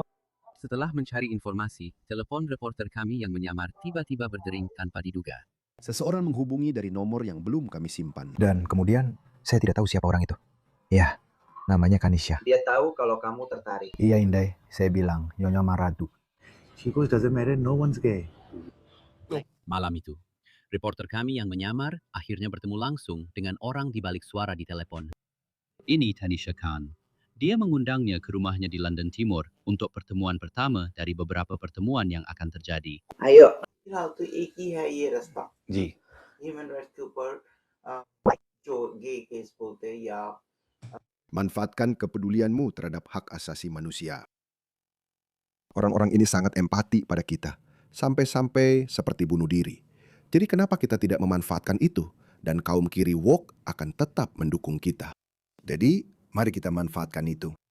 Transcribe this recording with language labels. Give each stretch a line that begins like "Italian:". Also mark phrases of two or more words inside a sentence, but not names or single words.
Indonesian: Setelah mencari informasi, telepon reporter kami yang menyamar tiba-tiba berdering tanpa diduga. Seseorang menghubungi dari nomor yang belum kami simpan. Dan kemudian, saya tidak tahu siapa orang itu. Ya, namanya Kanisha. Dia tahu kalau kamu tertarik. Iya Indai, saya bilang, Nyonya Maratu.
English: She goes, doesn't matter, no one's gay.
Indonesian: Malam itu, reporter kami yang menyamar akhirnya bertemu langsung dengan orang di balik suara di telepon. Ini Tanisha Khan. Dia mengundangnya ke rumahnya di London Timur untuk pertemuan pertama dari beberapa pertemuan yang akan terjadi. Ayo.
Hindi: फिलहाल तो एक ही है ये रास्ता. जी
English: human rights
Hindi: के ऊपर जो
English: gay case
Hindi: बोलते हैं या
Indonesian: Manfaatkan kepedulianmu terhadap hak asasi manusia. Orang-orang ini sangat empati pada kita, sampai-sampai seperti bunuh diri. Jadi kenapa kita tidak memanfaatkan itu? Dan kaum kiri woke akan tetap mendukung kita. Jadi, mari kita manfaatkan itu.